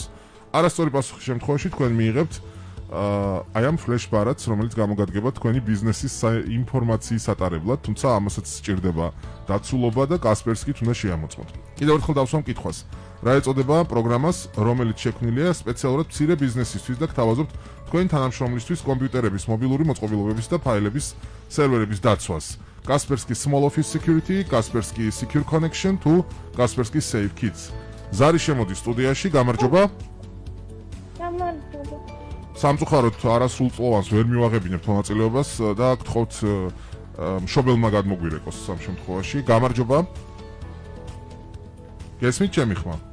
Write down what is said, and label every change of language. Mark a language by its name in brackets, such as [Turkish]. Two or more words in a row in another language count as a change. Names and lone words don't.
[Georgian] არასწორი პასუხის შემთხვევაში თქვენ მიიღებთ აი ამ ფლეშ ბარათს, რომელიც გამოგადგება თქვენი ბიზნესის ინფორმაციის ატარებლად, თუმცა ამასაც სჭირდება დაცულობა და Kaspersky უნდა შეამოწმოთ. კიდევ ერთხელ დავსვამ კითხვას. რა ეწოდება პროგრამას, რომელიც შექმნილია სპეციალურად მცირე ბიზნესისთვის და გთავაზობთ თქვენი თანამშრომლისთვის კომპიუტერების, მობილური მოწყობილობების და ფაილების სერვერების დაცვას? Kaspersky Small Office Security, Kaspersky Secure Connection თუ Kaspersky Safe Kits. ზარი შემოდის სტუდიაში, გამარჯობა. გამარჯობა. სამწუხაროდ არასრულწლოვანს ვერ მივაღებინებთ მონაწილეობას და გთხოვთ მშობელმა გადმოგვირეკოს ამ შემთხვევაში. გამარჯობა. გესმით ჩემი ხმა?